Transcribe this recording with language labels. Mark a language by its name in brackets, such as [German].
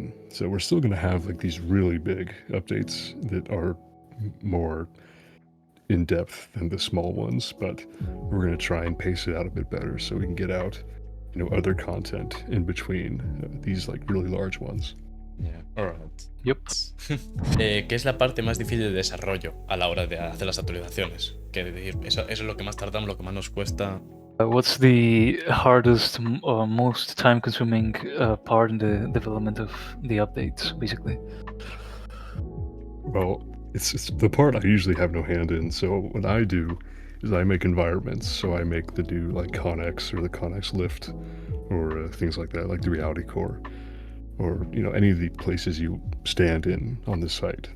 [English] So we're still going to have like these really big updates that are more in depth than the small ones, but we're going to try and pace it out a bit better so we can get out, other content in between these like really large ones. Yeah, alright. Yep. [Spanish] ¿Qué es la parte más difícil de desarrollo a la hora de hacer las actualizaciones? Que decir, eso es lo que más tardamos, lo que más nos cuesta. [English] What's the hardest, most time-consuming part in the development of the updates, basically? Well, it's the part I usually have no hand in. So what I do is I make environments. So I make the new like Connex or the Connex lift or things like that, like the reality core, or any of the places you stand in on the site.